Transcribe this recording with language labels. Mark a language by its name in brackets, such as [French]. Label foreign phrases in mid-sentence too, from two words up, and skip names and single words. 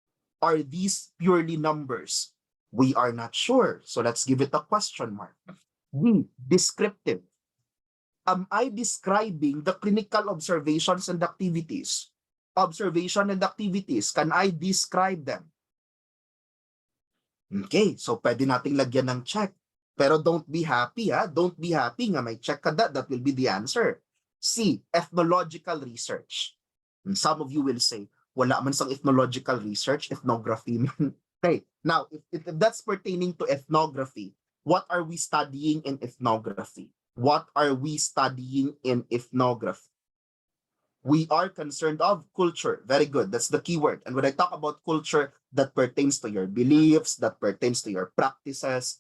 [English] We are not sure. So let's give it a question mark. B, descriptive. Am I describing the clinical observations and activities? Can I describe them? Okay, so [Filipino] pwede nating lagyan ng check. [English] Pero don't be happy, ha? Don't be happy [Hiligaynon] nga may check ka [English] that will be the answer. C, ethnological research. And some of you will say, [Hiligaynon] wala man sang [English] ethnological research, [Hiligaynon] ethnography man. [English] Okay, now, if that's pertaining to ethnography, what are we studying in ethnography? What are we studying in ethnography? We are concerned of culture. Very good. That's the keyword. And when I talk about culture, that pertains to your beliefs, that pertains to your practices.